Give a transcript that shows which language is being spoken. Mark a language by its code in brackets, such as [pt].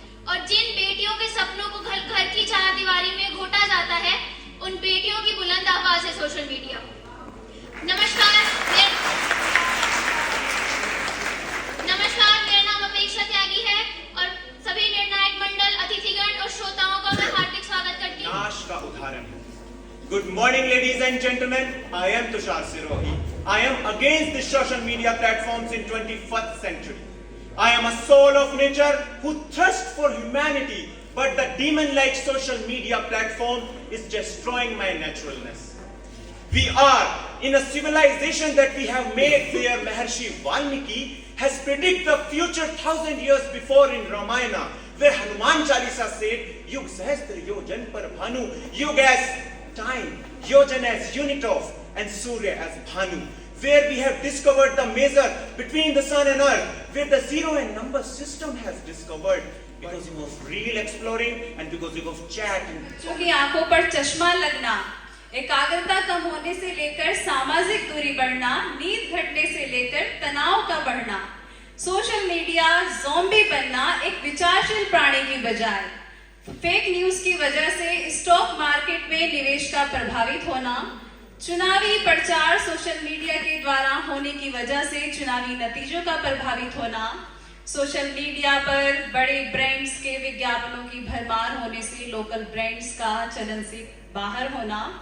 [hi] और जिन बेटियों के सपनों को घर की चारदीवारी में घोटा जाता है, उन बेटियों की बुलंद आवाज है सोशल मीडिया. नमस्कार, मेरा नाम अपेक्षा त्यागी है और सभी निर्णायक मंडल, अतिथिगण और श्रोताओं का मैं हार्दिक स्वागत करती हूँ. नाश का उदाहरण. [en] Good morning, ladies and gentlemen. I am Tushar Sirohi. I am against the social media platforms in 21st century. I am a soul of nature who thirsts for humanity, but the demon-like social media platform is destroying my naturalness. We are in a civilization that we have made where Maharshi Valmiki has predicted the future 1,000 years before in Ramayana, where Hanuman Chalisa said, [hi] Yug Sahastra Yojan par Bhanu, [en] Yug as time, Yojan as unit of, and Surya as Bhanu, where we have discovered the measure between the sun and earth, where the zero and number system has discovered because of real exploring and because of chat and [hi] क्योंकि आंखों पर चश्मा लगना, एकाग्रता कम होने से लेकर सामाजिक दूरी बढ़ना, नींद घटने से लेकर तनाव का बढ़ना, सोशल मीडिया ज़ॉम्बी बनना एक विचारशील प्राणी की बजाय फेक न्यूज की वजह से स्टॉक मार्केट में निवेश का प्रभावित होना, चुनावी प्रचार सोशल मीडिया के द्वारा होने की वजह से चुनावी नतीजों का प्रभावित होना, सोशल मीडिया पर बड़े ब्रांड्स के विज्ञापनों की भरमार होने से लोकल ब्रांड्स का चलन से बाहर होना,